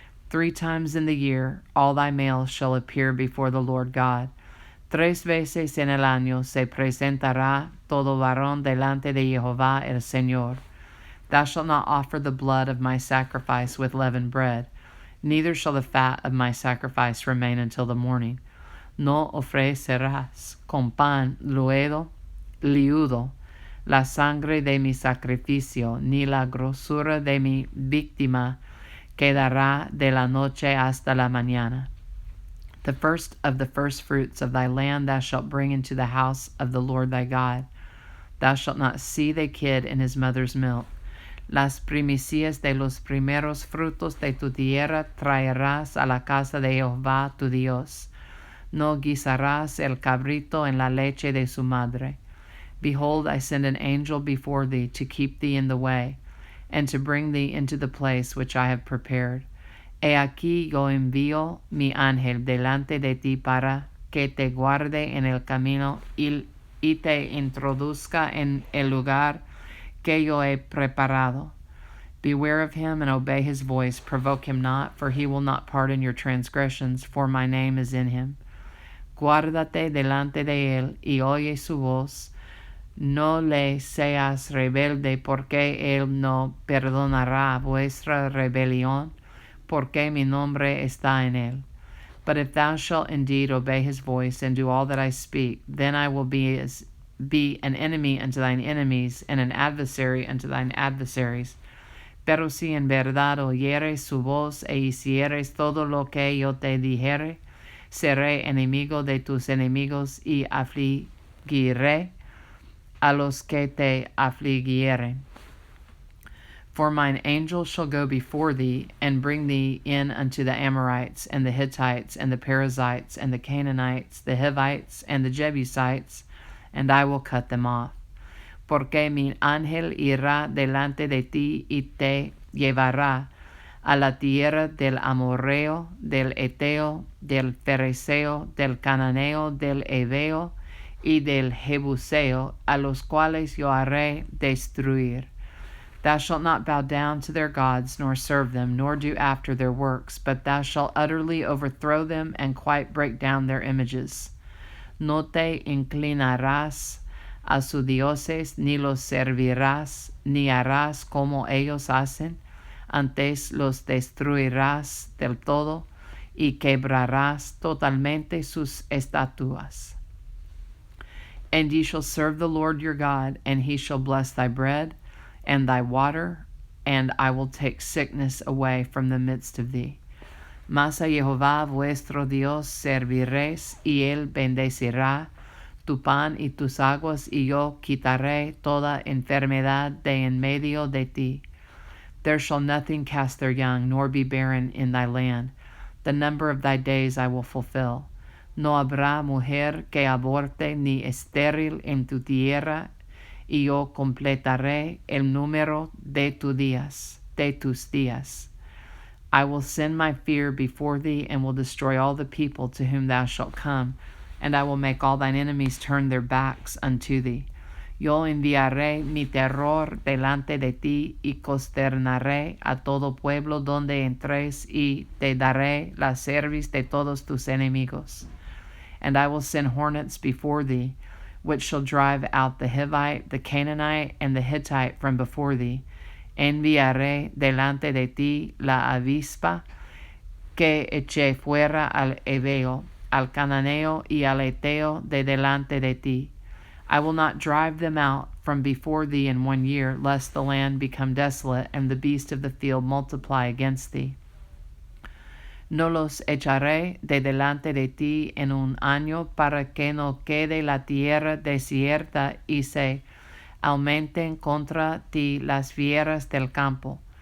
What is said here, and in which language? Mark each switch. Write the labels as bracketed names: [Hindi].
[English] 3 times in the year all thy males shall appear before the Lord God. [Spanish] 3 veces en el año se presentará todo varón delante de Jehová el Señor. [English] Thou shalt not offer the blood of my sacrifice with leavened bread, neither shall the fat of my sacrifice remain until the morning. [Spanish] No ofrecerás con pan liudo la sangre de mi sacrificio, ni la grosura de mi víctima quedará de la noche hasta la mañana. [English] The first of the first fruits of thy land thou shalt bring into the house of the Lord thy God. Thou shalt not see the kid in his mother's milk. [Spanish] Las primicias de los primeros frutos de tu tierra traerás a la casa de Jehová tu Dios. No guisarás el cabrito en la leche de su madre. [English] Behold, I send an angel before thee to keep thee in the way, and to bring thee into the place which I have prepared. [Spanish] He aquí yo envío mi ángel delante de ti para que te guarde en el camino y te introduzca en el lugar que yo he preparado. [English] Beware of him and obey his voice. Provoke him not, for he will not pardon your transgressions, for my name is in him. [Spanish] Guárdate delante de él y oye su voz. No le seas rebelde, porque él no perdonará vuestra rebelión, porque mi nombre está en él. [English] But if thou shalt indeed obey his voice, and do all that I speak, then I will be an enemy unto thine enemies, and an adversary unto thine adversaries. [Spanish] Pero si en verdad oyeres su voz e hicieres todo lo que yo te dijere, seré enemigo de tus enemigos y afligiré a los que te afligieren. [English] For mine angel shall go before thee, and bring thee in unto the Amorites, and the Hittites, and the Perizzites, and the Canaanites, the Hivites, and the Jebusites, and I will cut them off. [Spanish] Porque mi ángel irá delante de ti y te llevará a la tierra del Amorreo, del Eteo, del Fereceo, del Cananeo, del Heveo y del Jebuseo, a los cuales yo haré destruir. [English] Thou shalt not bow down to their gods, nor serve them, nor do after their works, but thou shalt utterly overthrow them and quite break down their images. [Spanish] No te inclinarás a sus dioses, ni los servirás, ni harás como ellos hacen, antes los destruirás del todo y quebrarás totalmente sus estatuas. [English] And ye shall serve the Lord your God, and he shall bless thy bread and thy water, and I will take sickness away from the midst of thee. [Spanish] Mas a Jehová vuestro Dios serviréis, y él bendecirá tu pan y tus aguas, y yo quitaré toda enfermedad de en medio de ti. [English] There shall nothing cast their young, nor be barren in thy land. The number of thy days I will fulfill. [Spanish] No habrá mujer que aborte ni estéril en tu tierra, y yo completaré el número de tus días. [English] I will send my fear before thee, and will destroy all the people to whom thou shalt come, and I will make all thine enemies turn their backs unto thee. [Spanish] Yo enviaré mi terror delante de ti, y consternaré a todo pueblo donde entres, y te daré la cerviz de todos tus enemigos. [English] And I will send hornets before thee, which shall drive out the Hivite, the Canaanite, and the Hittite from before thee. [Spanish] Enviaré delante de ti la avispa, que eché fuera al Heveo, al Cananeo y al Eteo de delante de ti. [English] I will not drive them out from before thee in 1 year, lest the land become desolate, and the beasts of the field multiply against thee. [Spanish] No los echaré de delante de ti en 1 año, para que no quede la tierra desierta y se aumenten contra ti las fieras del campo.